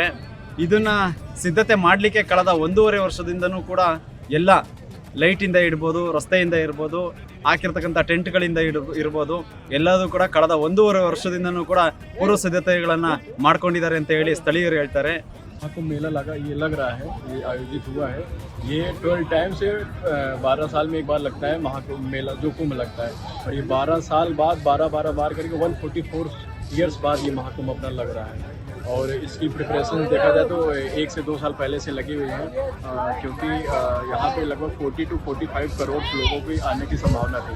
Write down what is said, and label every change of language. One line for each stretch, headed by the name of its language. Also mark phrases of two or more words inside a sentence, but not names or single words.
Kannada: ಇದನ್ನು ಸಿದ್ಧತೆ ಮಾಡಲಿಕ್ಕೆ ಕಳೆದ 1.5 ವರ್ಷದಿಂದನೂ ಕೂಡ ಎಲ್ಲ ಲೈಟಿಂದ ಇಡ್ಬೋದು, ರಸ್ತೆಯಿಂದ ಇರ್ಬೋದು, ಹಾಕಿರ್ತಕ್ಕಂಥ ಟೆಂಟ್ಗಳಿಂದ ಇರ್ಬೋದು, ಎಲ್ಲದೂ ಕೂಡ ಕಳೆದ 1.5 ವರ್ಷದಿಂದನೂ ಕೂಡ ಪೂರ್ವ ಸಿದ್ಧತೆಗಳನ್ನು ಮಾಡ್ಕೊಂಡಿದ್ದಾರೆ ಅಂತ ಹೇಳಿ ಸ್ಥಳೀಯರು ಹೇಳ್ತಾರೆ.
Hindi: आपको मेला लग रहा है, ये आयोजित हुआ है. ये 12 टाइम से 12 साल में एक बार लगता है महाकुंभ मेला, जो कुंभ लगता है. और ये 12 साल बाद 12 बार करके 144 ईयर्स बाद ये महाकुंभ अपना लग रहा है. और इसकी प्रिपरेशन देखा जाए तो 1 से 2 साल पहले से लगी हुई है, क्योंकि यहाँ पे लगभग 40 to 45 करोड़ लोगों की आने की संभावना थी.